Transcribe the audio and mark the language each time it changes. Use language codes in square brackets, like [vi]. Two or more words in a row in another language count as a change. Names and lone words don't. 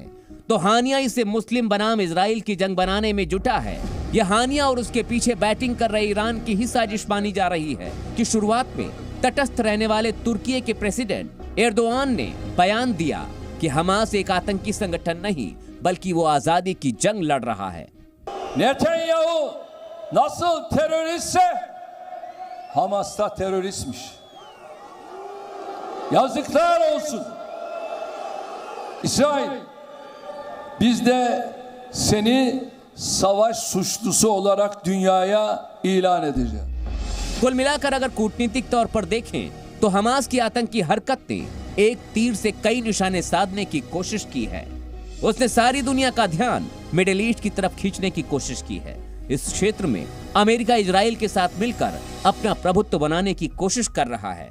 [hi] तो हानिया इसे मुस्लिम बनाम इजराइल की जंग बनाने में जुटा है। यह हानिया और उसके पीछे बैटिंग कर रहे ईरान की ही साजिश मानी जा रही है कि शुरुआत में तटस्थ रहने वाले तुर्की के प्रेसिडेंट एर्दोआन ने बयान दिया कि हमास एक आतंकी संगठन नहीं, बल्कि वो आजादी की जंग लड़ रहा है। [tr] Netanyahu nasıl teröristse Hamas da teröristmiş. Yazıklar olsun. İsrail, biz de seni savaş suçlusu olarak dünyaya ilan edeceğiz. [hi] कुल मिलाकर अगर कूटनीतिक तौर पर देखें तो हमास की आतंकी हरकत ने एक तीर से कई निशाने साधने की कोशिश की है। उसने सारी दुनिया का ध्यान मिडिल ईस्ट की तरफ खींचने की कोशिश की है। इस क्षेत्र में अमेरिका इजराइल के साथ मिलकर अपना प्रभुत्व बनाने की कोशिश कर रहा है।